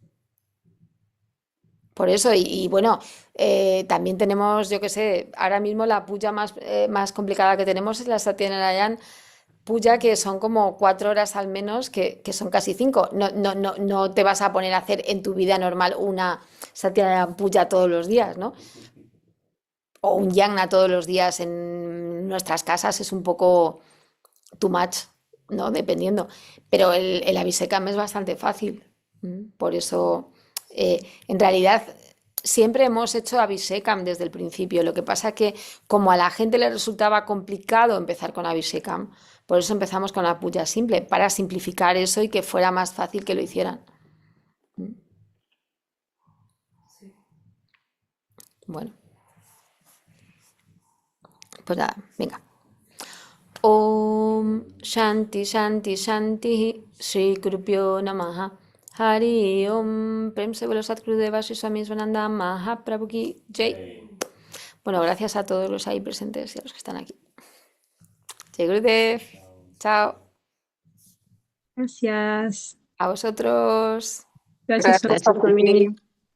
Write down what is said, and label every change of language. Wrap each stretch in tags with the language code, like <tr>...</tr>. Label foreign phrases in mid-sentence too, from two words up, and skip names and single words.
<es>Por eso, y bueno, también tenemos, yo qué sé, ahora mismo la puya más complicada que tenemos es la Satyanarayan Puya, que son como 4 horas al menos, que son casi 5. No, no, no, no te vas a poner a hacer en tu vida normal una Satyanarayan Puya todos los días, ¿no? O un yagna todos los días en nuestras casas es un poco</es> <en>too much,</en> <es>¿no? Dependiendo. Pero el Abhishekam es bastante fácil. Por eso, en realidad, siempre hemos hecho Abhishekam desde el principio. Lo que pasa es que como a la gente le resultaba complicado empezar con Abhishekam, por eso empezamos con la puya simple, para simplificar eso y que fuera más fácil que lo hicieran. sí. Bueno, pues nada, venga.</es> <sa>ॐ शान्ति शान्ति शान्ति श्री गुरुभ्यो नमः हरि ॐ</sa> <hi>प्रेम से बोलो सद्गुरुदेव श्री स्वामी स्वानन्द महाप्रभु की जय.</hi> <es>Bueno, gracias a todos los ahí presentes y a los que están aquí.</es> <hi>जय गुरुदेव. Chao.</hi> <es>Gracias. A vosotros. Gracias, Gracias, Swami.</es>